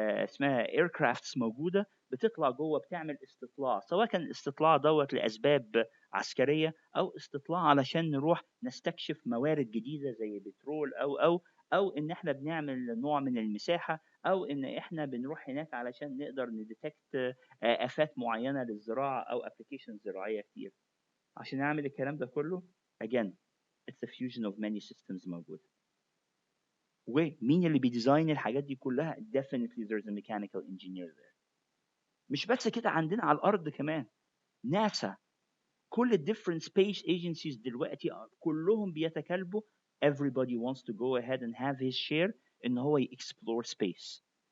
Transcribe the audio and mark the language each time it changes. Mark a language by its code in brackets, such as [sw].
[ar] اسمها aircrafts موجوده بتطلع جوه بتعمل استطلاع، سواء كان الاستطلاع دوت لاسباب عسكريه، او استطلاع علشان نروح نستكشف موارد جديده زي بترول او ان احنا بنعمل نوع من المساحه، او ان احنا بنروح هناك علشان نقدر نديتكت آفات معينة للزراعة أو applications زراعية كتير. عشان أعمل الكلام ده كله [en] again it's a fusion of many systems موجودة. [ar] ومين اللي بيديزاين الحاجات دي كلها؟ [en] definitely there's a mechanical engineer there. [ar] مش بس كده، عندنا على الأرض كمان ناسا، كل ال [en] different space agencies [ar] دلوقتي كلهم بيتكلبوا [en] everybody wants to go ahead and have his share [ar] إن هو [en] explore space.